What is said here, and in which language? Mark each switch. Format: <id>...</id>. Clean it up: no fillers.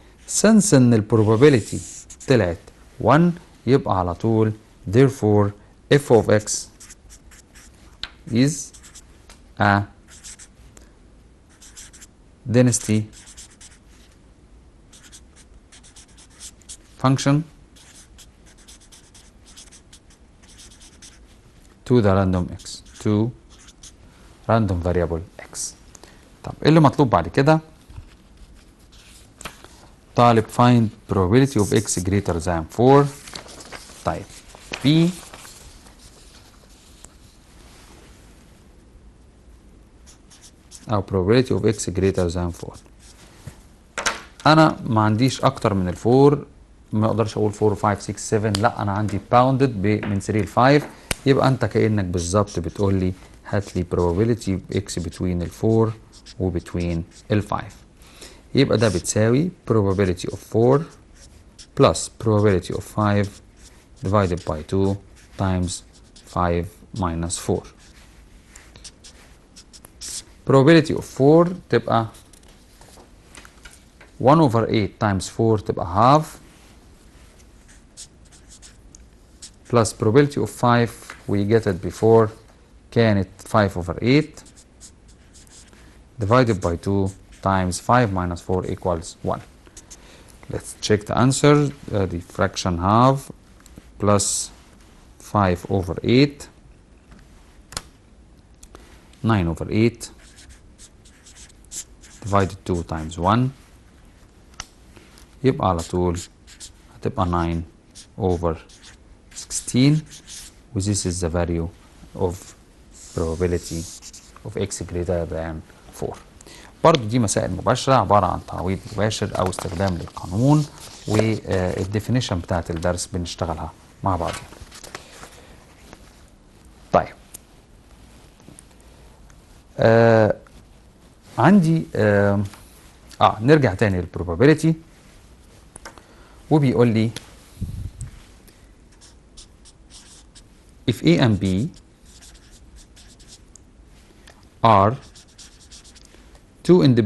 <en>since ان ال probability طلعت 1</en> <ar>يبقى على طول</ar> <en>therefore f of x is a density function to the random x, to random variable x.</en> <ar>طب ايه اللي مطلوب بعد كده؟ طالب</ar> <en>find probability of x greater than 4. طيب b او probability of x greater than 4.</en> <ar>انا ما عنديش اكتر من ال4، ما اقدرش اقول 4 5 6 7، لا انا عندي bounded من 3 ل 5. يبقى انت كانك بالظبط بتقول لي هات لي probability of x between ال4 و between ال5. يبقى ده بتساوي</ar> <en>probability of 4 plus probability of 5 divided by 2 times 5 minus 4. probability of 4 تبقى 1 over 8 times 4 تبقى half plus probability of 5 we get it before كانت 5 over 8 divided by 2 times 5 minus 4 equals 1. Let's check the answer. The fraction half plus 5 over 8 9 over 8 divided 2 times 1</en> <ar>يبقى على طول هتبقى</ar> <en>9 over 16 و this is the value of probability of x greater than 4.</en> <ar>برضو دي مسائل مباشرة عبارة عن تعويض مباشر أو استخدام للقانون والديفينيشن بتاعت الدرس بنشتغلها مع بعضنا. طيب عندي نرجع تاني للprobability وبيقول لي</ar> <en>if A and B are two</en>